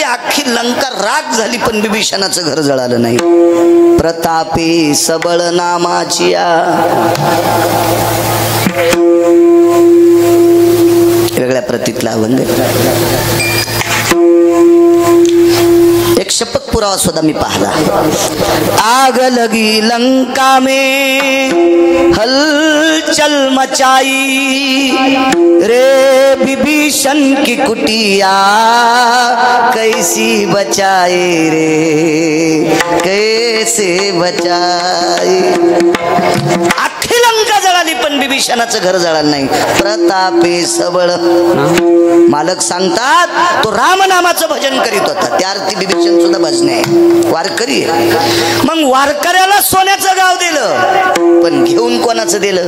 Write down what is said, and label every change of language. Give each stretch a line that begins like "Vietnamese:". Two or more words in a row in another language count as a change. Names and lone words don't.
Marathi: अख्खी लंका राग झाली पण बिभीषणाचं घर जळालं नाही. प्रतापे सबळ नामाची वेगळ्या प्रतीतला अभंग. एक शपथ पुरावा सुद्धा मी पाहला.
Hindi: आग लगी लंका में हलचल मचाई रे विभीषण की कुटिया कैसी बचाए रे कैसे बचाए.
Marathi: अख्खी लंका जळाली पण बिभीषणाचं घर जळालं नाही. प्रतापे सबळ. मालक सांगतात तो रामनामाचं भजन करीत होता. त्या अर्थी बिभीषण सुद्धा भजने आहे, वारकरी आहे. मग वारकऱ्याला सोन्याचं गाव दिलं पण घेऊन कोणाचं दिलं?